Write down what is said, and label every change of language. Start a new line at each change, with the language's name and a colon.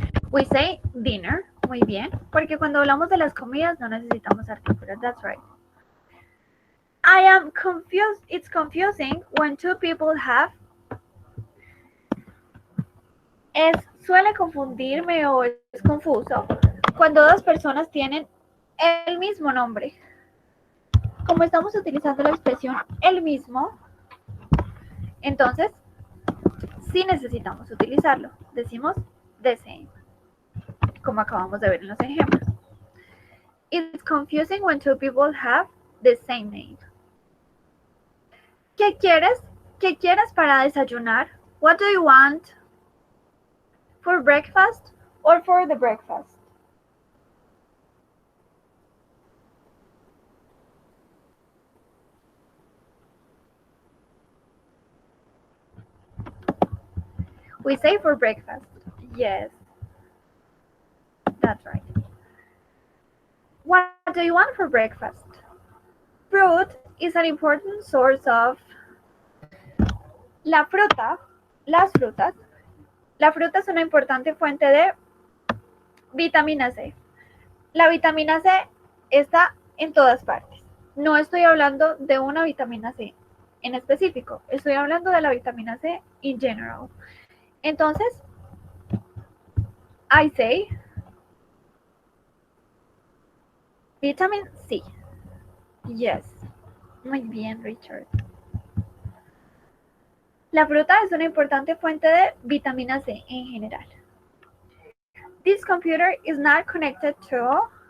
English: We say dinner,
Spanish: muy bien, porque cuando hablamos de las comidas no necesitamos artículos,
English: that's right. I am confused, it's confusing when two people have.
Spanish: Suele confundirme o es confuso cuando dos personas tienen el mismo nombre. Como estamos utilizando la expresión el mismo, entonces sí necesitamos utilizarlo. Decimos
English: the same,
Spanish: como acabamos de ver en los ejemplos.
English: It's confusing when two people have the same name.
Spanish: ¿Qué quieres? ¿Qué quieres para desayunar?
English: What do you want for breakfast or for the breakfast? We say for breakfast. Yes, that's right. What do you want for breakfast? Fruit is an important source of.
Spanish: La fruta, las frutas. La fruta es una importante fuente de vitamina C. La vitamina C está en todas partes. No estoy hablando de una vitamina C en específico. Estoy hablando de la vitamina C in general. Entonces,
English: I say vitamin C. Yes.
Spanish: Muy bien, Richard. La fruta es una importante fuente de vitamina C en general.
English: This computer is not connected to.